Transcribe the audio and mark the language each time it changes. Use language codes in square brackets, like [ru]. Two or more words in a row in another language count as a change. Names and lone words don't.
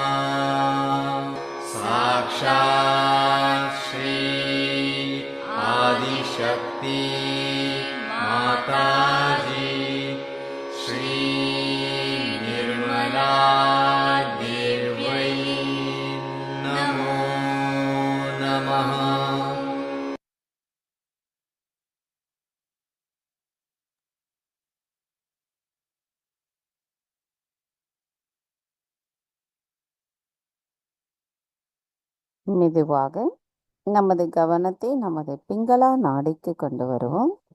[sa] साक्षात् श्री आदिशक्ति माताजी श्री निर्मला देव्यै नमो नमः। [ta] மெதுவாக நமது கவனத்தை நமது பிங்களா நாடிக்கு கொண்டு வருவோம்.